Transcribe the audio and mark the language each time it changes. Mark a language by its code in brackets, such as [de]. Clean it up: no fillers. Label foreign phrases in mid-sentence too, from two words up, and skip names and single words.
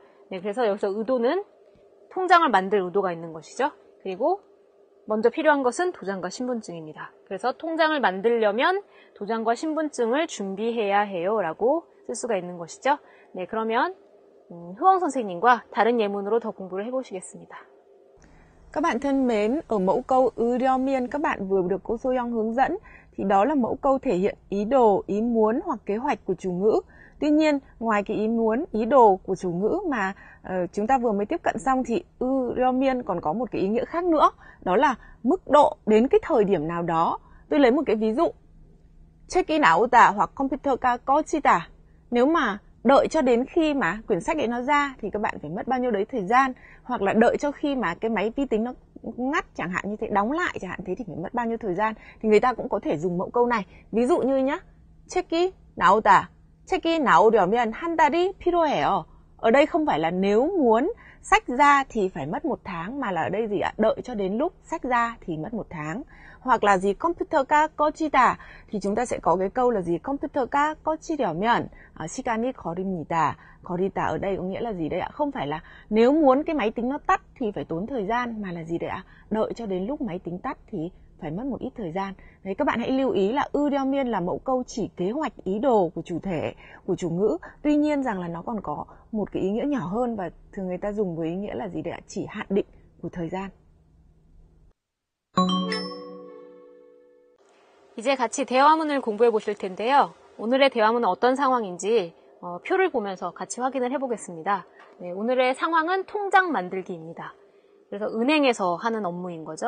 [ko] 네, 그래서 여기서 의도는 통장을 만들 의도가 있는 것이죠. 그리고 먼저 필요한 것은 도장과 신분증입니다. 그래서 통장을 만들려면 도장과 신분증을 준비해야 해요 라고 쓸 수가 있는 것이죠. 네, 그러면 흐엉 선생님과 다른 예문으로 더 공부를 해보시겠습니다. [vi] Các bạn thân mến, ở mẫu câu 으려면 các bạn vừa được cô Soyoung hướng dẫn thì đó là mẫu câu thể hiện ý đồ, ý muốn hoặc kế hoạch của chủ ngữ. Tuy nhiên, ngoài cái ý muốn, ý đồ của chủ ngữ mà chúng ta vừa mới tiếp cận xong thì 으려면 còn có một cái ý nghĩa khác nữa. Đó là mức độ đến cái thời điểm nào đó. Tôi lấy một cái ví dụ. [ko] 책이 나오다 hoặc 컴퓨터가 꺼지다. [vi] Nếu mà đợi cho đến khi mà quyển sách ấy nó ra thì các bạn phải mất bao nhiêu đấy thời gian. Hoặc là đợi cho khi mà cái máy vi tính nó ngắt chẳng hạn như thế, đóng lại chẳng hạn thế thì phải mất bao nhiêu thời gian. Thì người ta cũng có thể dùng mẫu câu này. Ví dụ như nhá, [ko] 책이 나오다. 책이 나오려면 한 달이 필요해요. [vi] Ở đây không phải là nếu muốn sách ra thì phải mất 1 tháng mà là ở đây gì ạ? Đợi cho đến lúc sách ra thì mất 1 tháng. Hoặc là gì [ko] 컴퓨터가 꺼지다 [vi] thì chúng ta sẽ có cái câu là gì [ko] 컴퓨터가 꺼지려면 시간이 걸립니다. [vi] 걸리다 ở đây có nghĩa là gì đây ạ? Không phải là nếu muốn cái máy tính nó tắt thì phải tốn thời gian mà là gì đây ạ? Đợi cho đến lúc máy tính tắt thì phải mất một ít thời gian. Đấy, các bạn hãy lưu ý là ưu miên là mẫu câu chỉ kế hoạch ý đồ của chủ thể, của chủ ngữ. Tuy nhiên rằng là nó còn có một cái ý nghĩa nhỏ hơn và thường người ta dùng với ý nghĩa là gì để chỉ hạn định của thời gian. [ko] 이제 같이 대화문을 공부해 보실 텐데요. 오늘의 대화문은 어떤 상황인지 표를 보면서 같이 확인을 해보겠습니다. 네, 오늘의 상황은 통장 만들기입니다. 그래서 은행에서 하는 업무인 거죠.